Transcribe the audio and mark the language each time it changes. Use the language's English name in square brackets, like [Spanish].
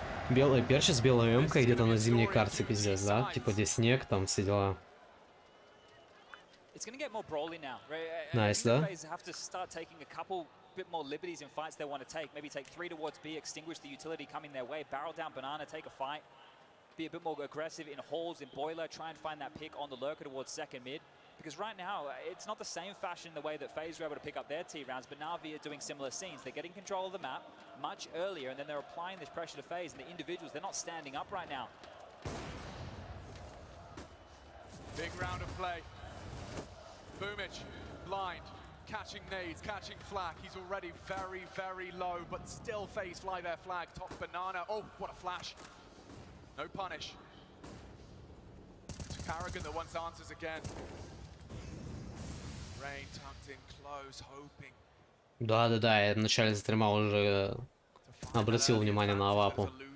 [Russian] Белые перчи с белой эмкой где-то на зимней карте, пиздец, да? Типа, где снег, там все дела. [English] It's going to get more brawly now. [Russian] Nice, да? [English] FaZe have to start taking a couple bit more liberties in fights they want to take. Maybe take 3 towards B, extinguish the utility coming their way, barrel down banana, take a fight, be a bit more aggressive in halls, in boiler, try and find that pick on the lurker towards second mid. Because right now, it's not the same fashion the way that FaZe were able to pick up their T rounds, but NaVi are doing similar scenes. They're getting control of the map much earlier, and then they're applying this pressure to FaZe, and the individuals, they're not standing up right now. Big round of play. Boomich, blind, catching nades, catching flak. He's already very, very low, but still FaZe fly their flag. Top banana. Oh, what a flash. No punish. It's Carrigan that wants answers again. Rain tucked in close, hoping. [Russian] Да, я в начале стрима уже обратил внимание на авапу.